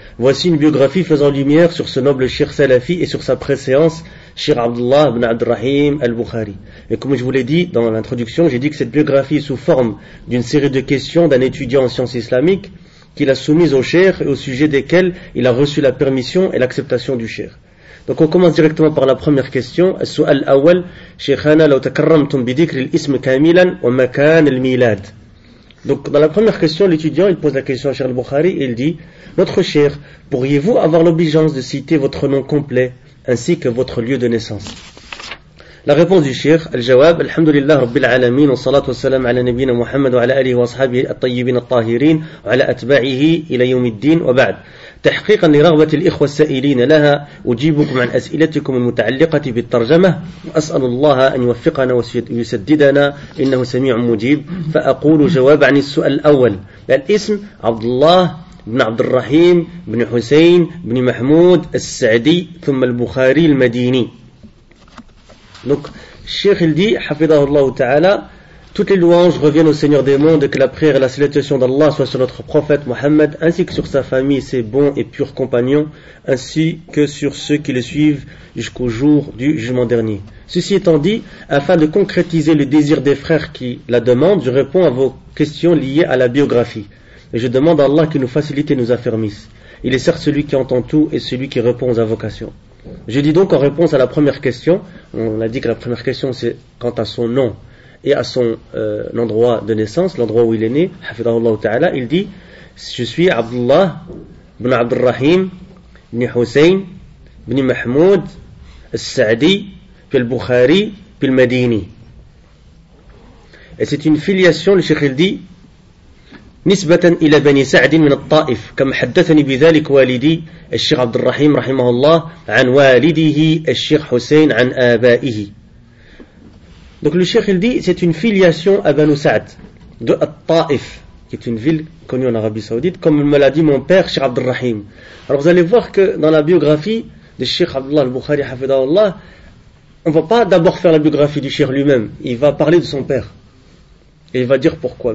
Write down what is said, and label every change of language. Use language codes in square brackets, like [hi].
[fr] Voici une biographie faisant lumière sur ce noble Cheikh Salafi et sur sa préséance, Cheikh Abdullah ibn Abd al-Rahim al-Bukhari. Et comme je vous l'ai dit dans l'introduction, j'ai dit que cette biographie est sous forme d'une série de questions d'un étudiant en sciences islamiques qu'il a soumise au Cheikh et au sujet desquelles il a reçu la permission et l'acceptation du Cheikh. Donc on commence directement par la première question. [ar] السؤال الأول شيخنا لو تكرمتم بذكر الاسم كاملا ومكان الميلاد. [fr] Donc dans la première question, l'étudiant il pose la question à Cheikh al-Bukhari et il dit: notre cher, pourriez-vous avoir l'obligeance de citer votre nom complet ainsi que votre lieu de naissance? La réponse du cheikh, [ar] الجواب الحمد لله رب العالمين والصلاة والسلام على نبينا محمد وعلى آله وصحبه الطيبين الطاهرين وعلى أتباعه إلى يوم الدين وبعد. تحقيقا لرغبة الإخوة السائلين لها أجيبكم عن أسئلتكم المتعلقة بالترجمة وأسأل الله أن يوفقنا ويسددنا إنه سميع مجيب. فأقول جواب عن السؤال الأول، الاسم عبد الله بن عبد الرحيم بن حسين بن محمود السعدي ثم البخاري المديني. دونك الشيخ الدي حفظه الله تعالى، [fr] toutes les louanges reviennent au Seigneur des mondes, que la prière et la salutation d'Allah soient sur notre prophète Mohammed, ainsi que sur sa famille, ses bons et purs compagnons, ainsi que sur ceux qui le suivent jusqu'au jour du jugement dernier. Ceci étant dit, afin de concrétiser le désir des frères qui la demandent, je réponds à vos questions liées à la biographie. Et je demande à Allah qu'il nous facilite et nous affermisse. Il est certes celui qui entend tout et celui qui répond aux invocations. Je dis donc en réponse à la première question, on a dit que la première question c'est quant à son nom et à son endroit de naissance, l'endroit où il est né, hafidhahullah ta'ala, il dit, je suis Abdullah ibn Abd al-Rahim ibn Hussein ibn Mahmoud al-Sa'di puis al-Bukhari puis al-Madini. Et c'est une filiation, le Cheikh il dit, [ar] نسبة إلى بني سعد من الطائف كما حدثني بذلك والدي الشيخ عبد الرحيم رحمه الله عن والده الشيخ حسين عن آبائه. [fr] Donc le Cheikh il dit c'est une filiation à Banu Sa'd de Al-Ta'if, qui est une ville connue en Arabie Saoudite, comme me l'a dit mon père Cheikh Abd al-Rahim. Alors vous allez voir que dans la biographie de Cheikh Abdullah al-Bukhari hafidhahullah, on ne va pas d'abord faire la biographie du Cheikh lui-même, il va parler de son père. Et il va dire pourquoi.